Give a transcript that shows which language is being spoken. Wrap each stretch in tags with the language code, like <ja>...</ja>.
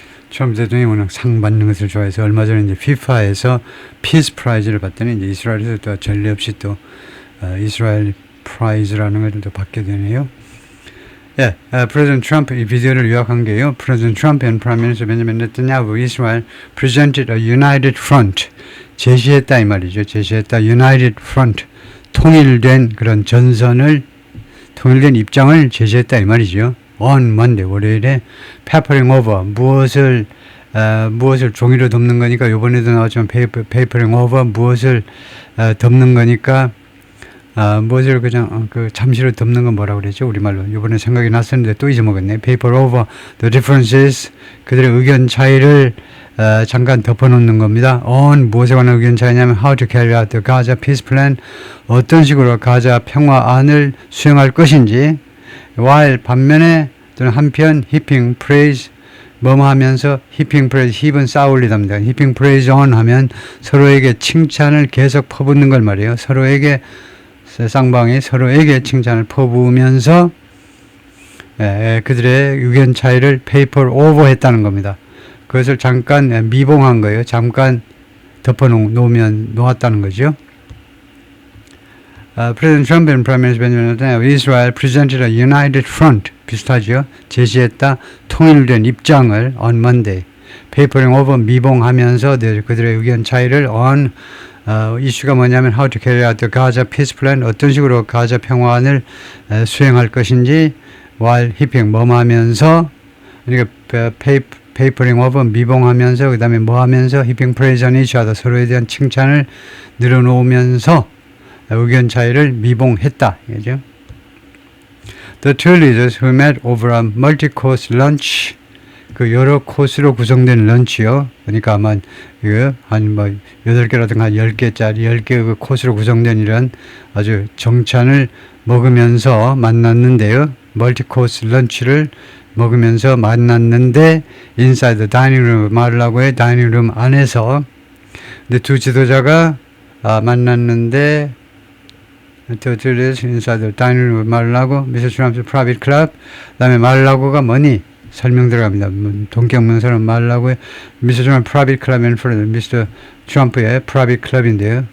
<ko>트럼프 대통령이 워낙 상 받는 것을 좋아해서 얼마 전에 이제 FIFA에서 피스 프라이즈를 받더니 이제 이스라엘에서 또 전례 없이 또 이스라엘 프라이즈라는 것을 또 받게 되네요.</ko> <en>President Trump</en> <ko>이 비디오를 요약한 게요.</ko> <en>President Trump and Prime Minister Benjamin Netanyahu Israel presented a united front.</en> <ko>제시했다 이 말이죠. 제시했다</ko> <en>united front.</en> <ko>통일된 그런 통일된 입장을 제시했다 이 말이죠.</ko> <en>On Monday</en> <ko>월요일에</ko> <en>papering over</en> <ko>무엇을 종이로 덮는 거니까 요번에도 나왔지만 papering over 무엇을 덮는 거니까 무엇을 그냥 잠시로 덮는 건 뭐라고 그랬죠? 우리말로. 이번에 생각이 났었는데 또 잊어먹었네.</ko> <en>paper over the differences</en> <ko>그들의 의견 차이를 잠깐 덮어놓는 겁니다. on 무엇에 관한 의견 차이냐면</ko> <en>how to carry out the Gaza peace plan</en> <ko>어떤 식으로 가자 평화안을 수행할 것인지</ko> <en>while</en> <ko>반면에 또는 한편</ko> <en>heaping praise</en> <ko>뭐뭐 하면서</ko> <en>heaping praise heap은</en> <ko>쌓아올리답니다.</ko> <en>heaping praise on</en> <ko>하면 서로에게 칭찬을 계속 퍼붓는 걸 말이에요. 쌍방이 서로에게 칭찬을 퍼부으면서 그들의 의견 차이를</ko> <en>paper over</en> <ko>했다는 겁니다. 그것을 잠깐 미봉한 거예요. 잠깐 덮어놓았다는 거죠.</ko> <en>President Trump and Prime Minister Benjamin Netanyahu, Israel presented a united front,</en> <ko>비슷하죠? 제시했다 통일된 입장을</ko> <en>on Monday. Papering over</en> <ko>미봉하면서 그들의 의견 차이를 on 이슈가 뭐냐면</ko> <en>how to carry out the Gaza peace plan,</en> <ko>어떤 식으로 가자 평화안을 수행할 것인지</ko> <en>while heaping</en> <ko>뭐하면서 그러니까</ko> <en>papering over</en> <ko>미봉하면서 그 다음에 뭐하면서</ko> <en>heaping praise on each other</en> <ko>서로에 대한 칭찬을 늘어놓으면서 의견 차이를 미봉했다. 그죠?</ko> <en>The two leaders who met over a multi-course lunch,</en> <ko>그 여러 코스로 구성된 런치요. 그러니까 아마 한 8개라든가 한 10개짜리 10개 그 코스로 구성된 이런 아주 정찬을 먹으면서 만났는데요. 멀티코스 런치를 먹으면서 만났는데</ko> <en>inside the dining room</en> <ko>말을 하고 해 다이닝룸 안에서 근데 두 지도자가 만났는데 inside the dining room 말을 하고 Mr.</ko> <en>Trump's private club</en> <ko>그 다음에 말을 하고가 뭐니? 설명 들어갑니다. 동경문서는 말라고 해. Mr.</ko> <en>Trump private club in front of Mr. Trump의 private club인데요.</en>